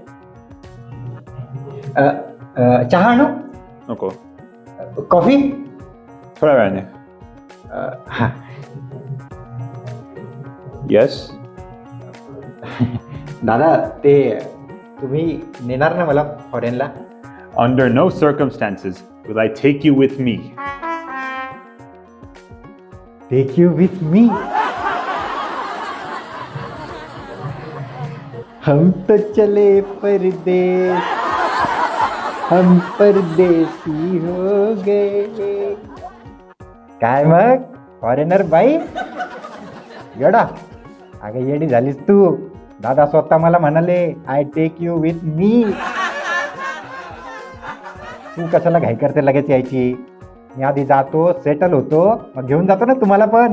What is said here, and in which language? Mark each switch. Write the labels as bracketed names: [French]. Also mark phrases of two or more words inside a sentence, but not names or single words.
[Marathi] चहा आणू? नको, कॉफी? थोड्या वेळाने. हा. येस. दादा ते तुम्ही नेणार ना मला फॉरेनला? [English] Under no circumstances will I take you with me. take you with me? [Hindi] हम तो चले परदेस, हम परदेसी हो गए. [Marathi] काय मग फॉरेनर बाई? येडा, अगं येडी झालीस तू. दादा स्वतः मला म्हणाले [English] I take you with me. [Marathi] तू कशाला घाई करते लगेच यायची? मी आधी जातो, सेटल होतो, मग घेऊन जातो ना तुम्हाला पण.